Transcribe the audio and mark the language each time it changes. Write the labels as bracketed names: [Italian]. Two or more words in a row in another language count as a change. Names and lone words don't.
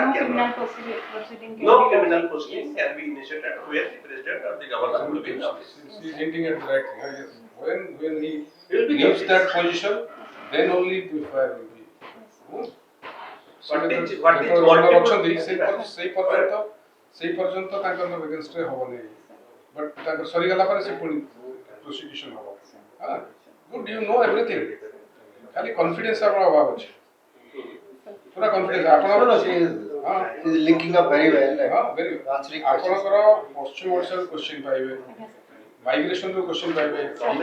[English] no cannot. criminal proceeding can No be criminal lodged. proceeding Yes, can be initiated where the president or the governor will be in office. She is hinting at the right thing. I guess. When he He will be in leaves office. that position, then only the fire will be. yes, sir. Hmm? What is [Odia] ଯେତେବେଳେ [English] multiple- [Odia] under ଅଛନ୍ତି ସେଇ ପର୍ଯ୍ୟନ୍ତ ତାଙ୍କର ଏଗେନ୍ଷ୍ଟରେ ହବନି ବଟ୍ ତାଙ୍କର ସରିଗଲା ପରେ ସେ ପୁଣି ପ୍ରୋସିକ୍ୟୁସନ୍ ହବ [English] good you know everything [Odia] ଖାଲି କନଫିଡେନ୍ସ ଆପଣଙ୍କ ଅଭାବ ଅଛି ପୁରା କନଫିଡେନ୍ସ ଆପଣ [English] she is linking up very well. ହଁ very well. Answering questions. [Odia] ଆପଣଙ୍କର ପଶ୍ଚିମ ଓଡ଼ିଶାରୁ କ୍ୱେଶ୍ଚିନ୍ ପାଇବେ [English] Yes, sir. [Odia] ମାଇଗ୍ରେସନରୁ କ୍ୱେଶ୍ଚିନ୍ ପାଇବେ